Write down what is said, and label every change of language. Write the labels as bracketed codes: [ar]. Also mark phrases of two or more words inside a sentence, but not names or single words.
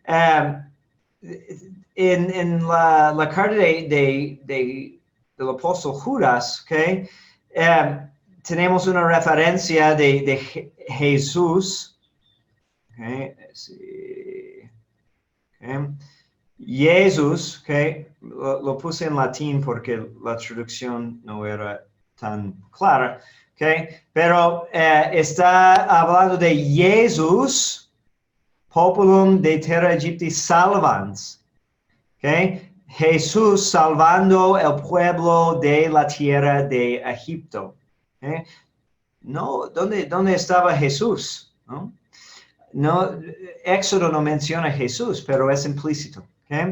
[es] En la carta del apóstol Judas, okay, tenemos una referencia de Jesús, okay, sí, okay. Jesús, okay, lo puse en latín porque la traducción no era tan clara, okay, pero está hablando de Jesús, [la] populum de terra Egypti salvans, [es] okay, Jesús salvando el pueblo de la tierra de Egipto, okay. No, ¿dónde estaba Jesús? No, Éxodo no menciona a Jesús, pero es implícito. ¿Okay?